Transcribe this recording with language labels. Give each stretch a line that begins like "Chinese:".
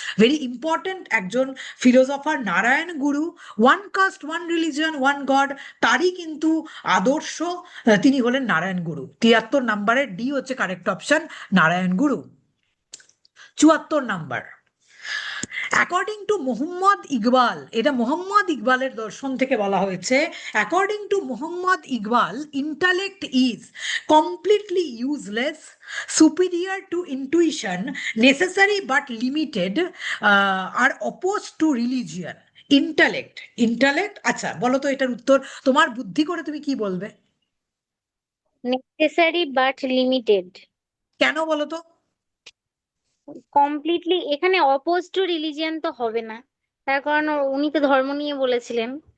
English: very important একজন philosopher Narayana Guru, one caste one religion one God,
Bangla: তারই কিন্তু আদর্শ, তিনি হলেন নারায়ণ গুরু। 73 নম্বরের ডি হচ্ছে correct option, Narayan Guru. 74 number,
English: according to Mohammad Iqbal,
Bangla: এটা মোহাম্মদ ইকবালের দর্শন থেকে বলা হয়েছে।
English: According to Mohammad Iqbal, intellect is completely useless, superior to intuition, necessary but limited, are opposed to religion.
Bangla: Intellect, intellect, আচ্ছা বলো তো এটার উত্তর, তোমার বুদ্ধি করে তুমি কি বলবে?
English: Necessary but limited.
Bangla: কেন বলো তো? কমপ্লিটলি এখানে অপোজ টু রিলিজিয়ান তো হবে না, তার কারণ উনি তো ধর্ম নিয়ে বলেছিলেন।